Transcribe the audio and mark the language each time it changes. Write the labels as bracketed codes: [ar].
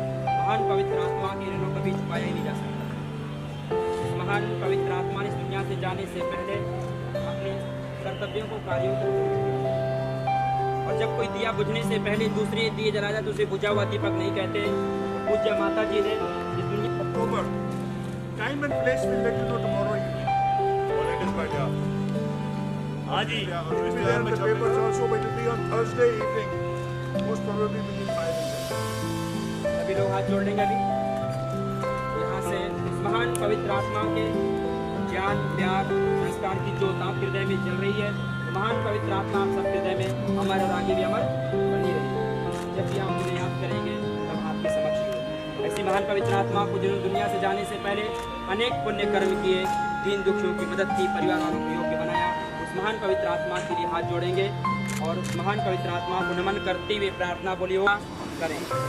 [hi] महान पवित्र आत्मा के ऋणों कभी छुपाया ही नहीं जा सकता। इस महान पवित्र आत्मा ने इस दुनिया से जाने से पहले अपने कर्तव्यों को, कार्यों को, और जब कोई दिया बुझने से पहले दूसरे दिए जला जाए तो उसे बुझा हुआ दीपक नहीं कहते। पूज्य माता जी ने इस दुनिया [en] October. Time and place we'll let you know tomorrow evening. [hi] और [en] it is by the [hi] हाँ जी. [en] Yeah, It will be there in the papers also, but it will be on Thursday evening. Most probably between 5 and 6. [hi] सभी लोग हाथ जोड़ लेंगे अभी। यहाँ से इस महान पवित्र आत्मा के ज्ञान, प्यार, संस्कार की ज्योत आप हृदय में जल रही है। महान पवित्र आत्मा आप सब हृदय में हमारे और आगे भी अमर बनी रही। जब भी हम उन्हें याद करेंगे तब आपके समक्ष होगी। ऐसी महान पवित्र आत्मा को जिन्होंने दुनिया से जाने से पहले अनेक पुण्य कर्म किए, दीन दुखियों की मदद की, परिवार वालों को योग्य बनाया, उस महान पवित्र आत्मा के लिए हाथ जोड़ेंगे और उस महान पवित्र आत्मा को नमन करते हुए प्रार्थना बोलिए करें।